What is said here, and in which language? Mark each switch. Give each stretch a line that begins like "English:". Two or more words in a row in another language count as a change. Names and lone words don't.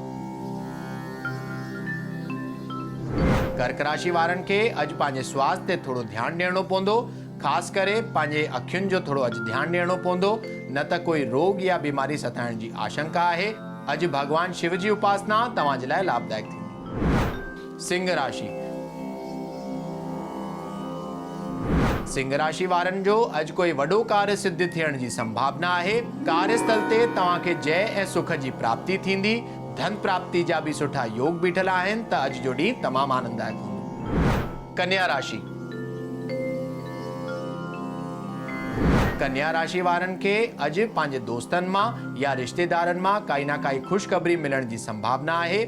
Sindhi: कर्क राशि वारनि खे अॼु पंहिंजे स्वास्थ्य ते थोरो ध्यानु ॾियणो पवंदो। ख़ासि करे पंहिंजे अखियुनि जो थोरो अॼु ध्यानु ॾियणो पवंदो, न त कोई रोग या बीमारी सताइण जी आशंका आहे। अॼु भगवान शिव जी उपासना तव्हांजे लाइ लाभदायक थींदी। सिंह राशि। सिंह राशि वारनि जो अॼु कोई वॾो कार्य सिद्ध थियण जी संभावना आहे। कार्यस्थल ते तव्हांखे जय ऐं सुख जी प्राप्ति थींदी। धन प्राप्ति जा भी सुठा योग बीठल आहिनि। त अॼु जो ॾींहुं तमामु आनंददायक हूंदो। कन्या राशि। कन्या राशि वारनि खे अॼु पंहिंजे दोस्तनि मां या रिश्तेदारनि मां काई ना काई ख़ुशख़बरी मिलण जी संभावना आहे।